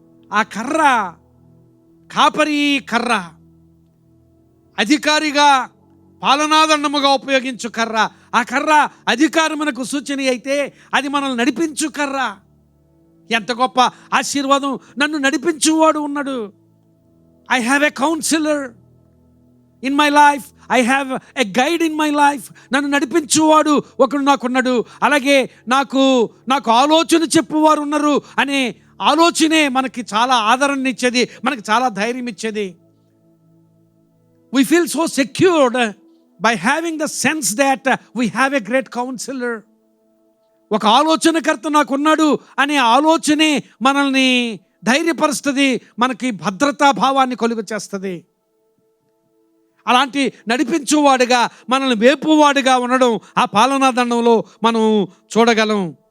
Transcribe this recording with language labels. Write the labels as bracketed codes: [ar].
[te] ఆ కర్ర కాపరి కర్ర, అధికారిగా పాలనాదండముగా ఉపయోగించు కర్ర. ఆ కర్ర అధికారమునకు సూచన అయితే అది మనల్ని నడిపించు కర్ర. ఎంత గొప్ప ఆశీర్వాదం. నన్ను నడిపించువాడు ఉన్నాడు. [en] I have a counselor in my life. I have a guide in my life. [te] నన్ను నడిపించువాడు ఒకడు నాకున్నాడు. అలాగే నాకు ఆలోచన చెప్పువారు ఉన్నారు అనే ఆలోచనే మనకి చాలా ఆదరణ ఇచ్చేది, మనకి చాలా ధైర్యం ఇచ్చేది. [en] We feel so secured by having the sense that we have a great counselor. [te] ఒక ఆలోచనకర్త నాకున్నాడు అనే ఆలోచనే మనల్ని ధైర్యపరుస్తుంది, మనకి భద్రతా భావాన్ని కలుగు చేస్తుంది. అలాంటి నడిపించువాడుగా, మనల్ని వేపువాడుగా ఉండడం ఆ పాలనాదండంలో మనం చూడగలం.